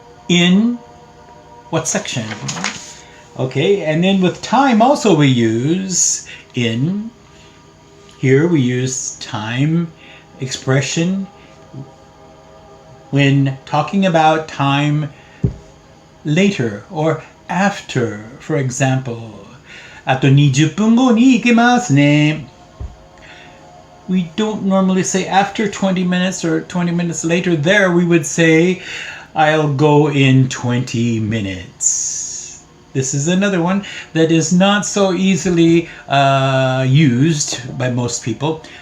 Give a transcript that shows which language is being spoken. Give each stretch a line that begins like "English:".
English: In what section? Okay, and then with time also we use in. Here we use time expression when talking about time later or after. For example,
Japanese: あと20分後に行けますね.
English: We don't normally say after 20 minutes or 20 minutes later. There we would say, I'll go in 20 minutes. This is another one that is not so easily used by most people.